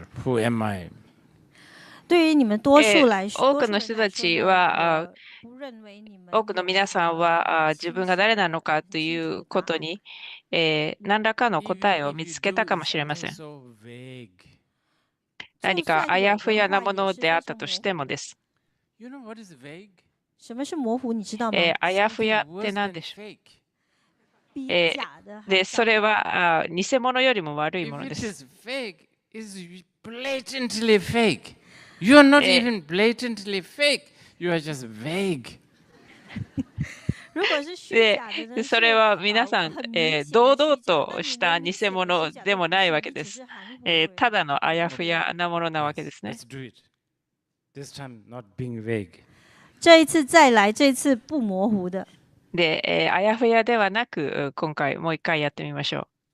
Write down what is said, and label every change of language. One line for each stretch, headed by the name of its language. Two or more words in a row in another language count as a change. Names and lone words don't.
English: Who am I?
Chinese: 对于你们多数来说，
Japanese: 多くの人たちは、
Chinese: 我不认为你们
Japanese: 多くの皆さんは自分が誰なのかということに、何らかの答えを見つけたかもしれません。
English: so vague.
Japanese: 何かあやふやなものであったとしてもです。
English: You know what is vague?
Chinese: 什么是模糊？你知道吗？
Japanese: あやふやって
English: Worse
Japanese: 何
English: than
Japanese: でしょう？
English: fake.
Chinese: 比假的还
Japanese: で、それは偽物よりも悪い
English: If
Japanese: もので
English: it
Japanese: す。
English: is fake, it's blatantly fake. You are not えー even blatantly fake. You are just vague.
Chinese: 如果是虚
Japanese: で
Chinese: 假的呢？
Japanese: それは皆さん、
Chinese: 很明显的
Japanese: 堂々
Chinese: 虚假
Japanese: とした偽物でもないわけです。ただのあやふやなものなわけですね。
English: Let's do it. This time not being vague.
Chinese: 这一次再来，这次不模糊的。
Japanese: で、あやふやではなく、今回もう一回やってみましょう。